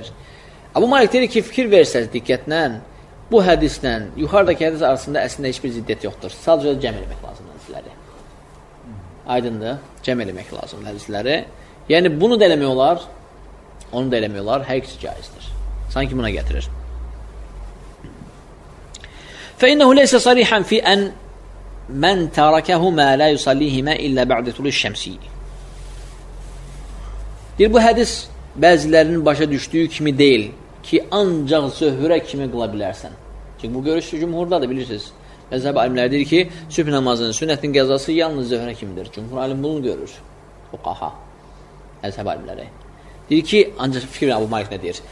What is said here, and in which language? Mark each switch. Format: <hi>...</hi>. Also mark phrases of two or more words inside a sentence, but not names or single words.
<az>Abu Malik deyir ki, fikir versəz diqqətlə, bu hədislə yuxarıdakı hədis arasında əslində heç bir ziddiyyət yoxdur. Sadəcə cəm eləmək lazımdır hədisləri. Aydındır, cəm eləmək lazımdır hədisləri. Yəni, bunu da eləmək olar, onu da eləmək olar, hər ikisi caizdir. Sanki buna gətirir.</az> <ar>فَإِنَّهُ لَيْسَ صَرِيحًا فِي أَنْ مَنْ تَرَكَهُمَا لَا يُصَلِّهِمَا إِلَّا بَعْدَ طُلُوعِ الشَّمْسِ.</ar> <az>Deyir, bu hədis bəzilərinin başa düşdüyü kimi deyil ki, ancaq zöhrə kimi qıla bilərsən. Çünki bu görüş cümhurdadır, bilirsiniz. Məzhəb alimləri deyir ki, sübh namazının sünnətin qəzası yalnız zöhrə kimidir. Cümhur alim bunu görür. Fuqaha, məzhəb alimləri. Deyir ki, ancaq fikir Abu Malik nə deyir?</az>